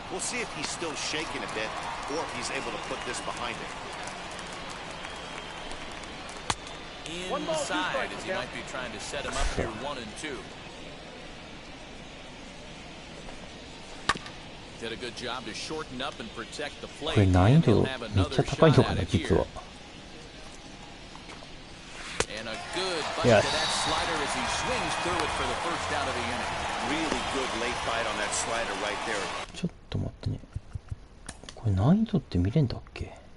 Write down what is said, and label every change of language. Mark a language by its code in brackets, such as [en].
[en] We'll see if he's still shaking a bit or if he's able to put this behind him. Inside, as he might be trying to set him up here 1 and 2. Did a good job to shorten up and protect the plate. [ja] これ難易度めっちゃ高いのかな実は。 [en] And a good bite to that slider as he swings through it for the first out of the inning. Really good late bite on that slider right there. [ja] ちょっと待ってね。これ難易度って見れんだっけ？